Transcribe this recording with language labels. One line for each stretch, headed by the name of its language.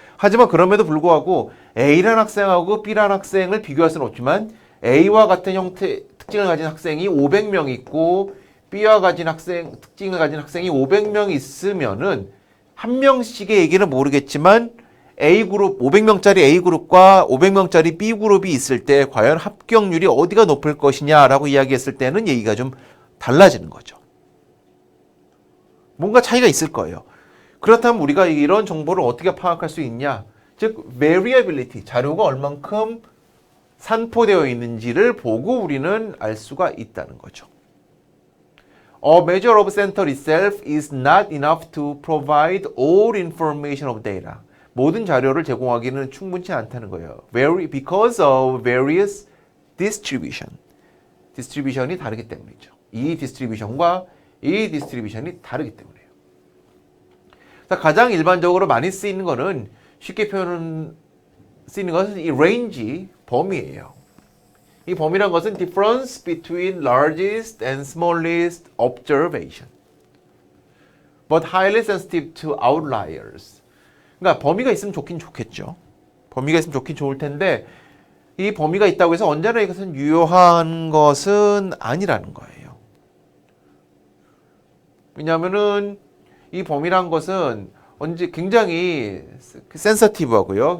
Korean: 하지만 그럼에도 불구하고 A라는 학생하고 B라는 학생을 비교할 수는 없지만 A와 같은 형태 특징을 가진 학생이 500명 있고 B와 같은 특징을 가진 학생이 500명 있으면은 한 명씩의 얘기는 모르겠지만 A그룹 500명짜리 A그룹과 500명짜리 B그룹이 있을 때 과연 합격률이 어디가 높을 것이냐라고 이야기했을 때는 얘기가 좀 달라지는 거죠. 뭔가 차이가 있을 거예요. 그렇다면 우리가 이런 정보를 어떻게 파악할 수 있냐? 즉 variability, 자료가 얼만큼 산포되어 있는지를 보고 우리는 알 수가 있다는 거죠.
English: A measure of center itself is not enough to provide all information of data.
Korean: 모든 자료를 제공하기는 충분치 않다는 거예요.
English: Because of various distribution.
Korean: 디스트리뷰션이 다르기 때문이죠. 이 디스트리뷰션과 이 디스트리뷰션이 다르기 때문이에요. 가장 일반적으로 많이 쓰이는 거는 쉽게 쓰이는 것은 이 range, 범위예요. 이 범위란 것은
English: difference between largest and smallest observation, but highly sensitive to outliers.
Korean: 그러니까 범위가 있으면 좋긴 좋겠죠. 범위가 있으면 좋긴 좋을 텐데 이 범위가 있다고 해서 언제나 이것은 유효한 것은 아니라는 거예요. 왜냐하면은 이 범위란 것은 굉장히 센서티브하고요.